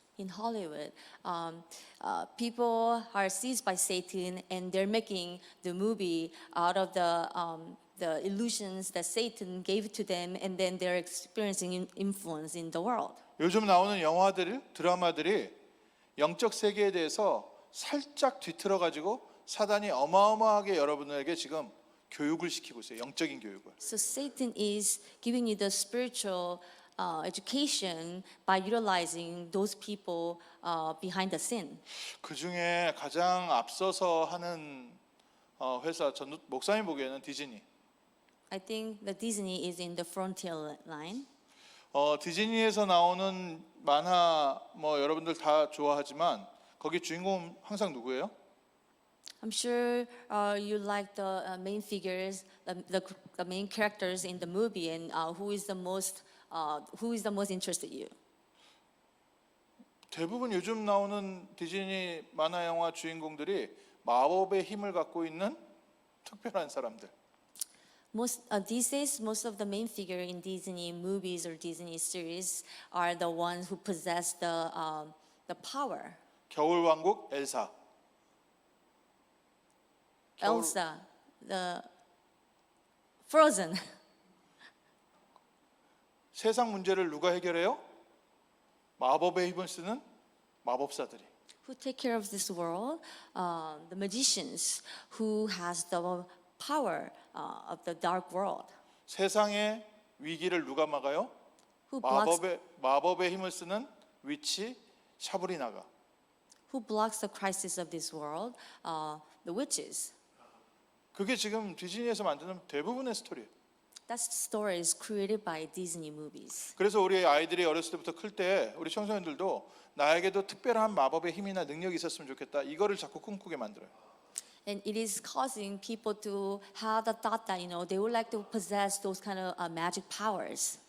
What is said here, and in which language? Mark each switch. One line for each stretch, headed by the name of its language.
English: In Hollywood, people are seized by Satan, and they're making the movie out of the illusions that Satan gave to them, and then they're experiencing influence in the world.
Korean: 요즘 나오는 영화들, 드라마들이 영적 세계에 대해서 살짝 뒤틀어 가지고 사단이 어마어마하게 여러분에게 지금 교육을 시키고 있어요. 영적인 교육을.
English: So Satan is giving you the spiritual education by utilizing those people behind the sin.
Korean: 그 중에 가장 앞서서 하는 회사 전 목사님 보기에는 디즈니.
English: I think the Disney is in the frontier line.
Korean: 디즈니에서 나오는 만화 뭐 여러분들 다 좋아하지만 거기 주인공 항상 누구예요?
English: I'm sure you like the main figures, the main characters in the movie, and who is the most interested you?
Korean: 대부분 요즘 나오는 디즈니 만화 영화 주인공들이 마법의 힘을 갖고 있는 특별한 사람들.
English: These days, most of the main figure in Disney movies or Disney series are the ones who possess the power.
Korean: 겨울 왕국 엘사.
English: Elsa, the Frozen.
Korean: 세상 문제를 누가 해결해요? 마법의 힘을 쓰는 마법사들이.
English: Who take care of this world? The magicians who has the power of the dark world.
Korean: 세상의 위기를 누가 막아요?
English: who blocks
Korean: 마법의 힘을 쓰는 위치 샤브리나가.
English: who blocks the crisis of this world, the witches.
Korean: 그게 지금 디즈니에서 만드는 대부분의 스토리예요.
English: That story is created by Disney movies.
Korean: 그래서 우리 아이들이 어렸을 때부터 클 때 우리 청소년들도 나에게도 특별한 마법의 힘이나 능력이 있었으면 좋겠다. 이거를 자꾸 꿈꾸게 만들어요.
English: And it is causing people to have the thought that they would like to possess those kind of magic powers.